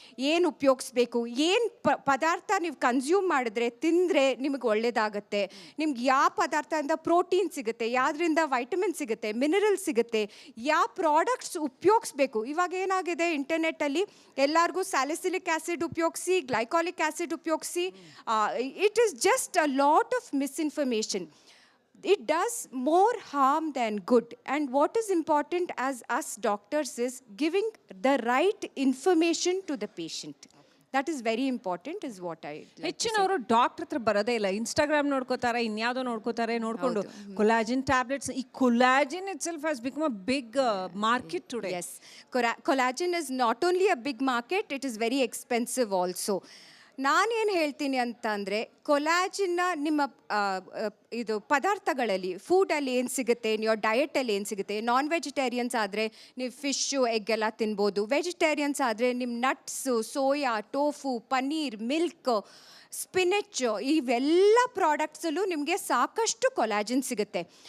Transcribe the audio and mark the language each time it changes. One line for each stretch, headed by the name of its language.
Kannada: ಏನು ಉಪಯೋಗಿಸ್ಬೇಕು, ಏನು ಪದಾರ್ಥ ನೀವು ಕನ್ಸ್ಯೂಮ್ ಮಾಡಿದ್ರೆ, ತಿಂದರೆ ನಿಮಗೆ ಒಳ್ಳೆಯದಾಗತ್ತೆ, ನಿಮ್ಗೆ ಯಾವ ಪದಾರ್ಥದಿಂದ ಪ್ರೋಟೀನ್ ಸಿಗುತ್ತೆ, ಯಾವುದರಿಂದ ವೈಟಮಿನ್ ಸಿಗುತ್ತೆ, ಮಿನರಲ್ ಸಿಗುತ್ತೆ, ಯಾವ ಪ್ರಾಡಕ್ಟ್ಸ್ ಉಪಯೋಗಿಸ್ಬೇಕು. ಇವಾಗ ಏನಾಗಿದೆ ಇಂಟರ್ನೆಟ್ಟಲ್ಲಿ ಎಲ್ಲರಿಗೂ ಸ್ಯಾಲಿಸಿಲಿಕ್ ಆ್ಯಸಿಡ್ ಉಪಯೋಗಿಸಿ, ಗ್ಲೈಕಾಲಿಕ್ ಆ್ಯಸಿಡ್ ಉಪಯೋಗಿಸಿ,
English: It is just a lot of misinformation. It does more harm than good. And what is important as us doctors is giving the right information to the patient. That is very important is what I like.
Kannada: ಹೆಚ್ಚಿನವರು doctor ಹತ್ರ ಬರೋದೇ ಇಲ್ಲ, Instagram ನೋಡ್ಕೋತಾರೆ, ಇನ್ಯಾವುದೋ ನೋಡ್ಕೊಂಡು collagen tablets.
English: ಈ collagen itself has become a big market today. Yes, collagen is not only a big market, it is very expensive also.
Kannada: ನಾನೇನು ಹೇಳ್ತೀನಿ ಅಂತ ಅಂದರೆ ಕೊಲಾಜಿನ್ನ ನಿಮ್ಮ ಇದು ಪದಾರ್ಥಗಳಲ್ಲಿ ಫುಡಲ್ಲಿ ಏನು ಸಿಗುತ್ತೆ, ನಿಮ್ಮ ಡಯಟಲ್ಲಿ ಏನು ಸಿಗುತ್ತೆ. ನಾನ್ ವೆಜಿಟೇರಿಯನ್ಸ್ ಆದರೆ ನೀವು ಫಿಶ್ಶು ಎಗ್ ಎಲ್ಲ ತಿನ್ಬೋದು. ವೆಜಿಟೇರಿಯನ್ಸ್ ಆದರೆ ನಿಮ್ಮ nuts, soya, tofu, paneer, milk, ಸ್ಪಿನೆಚ್, ಇವೆಲ್ಲ ಪ್ರಾಡಕ್ಟ್ಸಲ್ಲೂ ನಿಮಗೆ ಸಾಕಷ್ಟು ಕೊಲಾಜಿನ್ ಸಿಗುತ್ತೆ.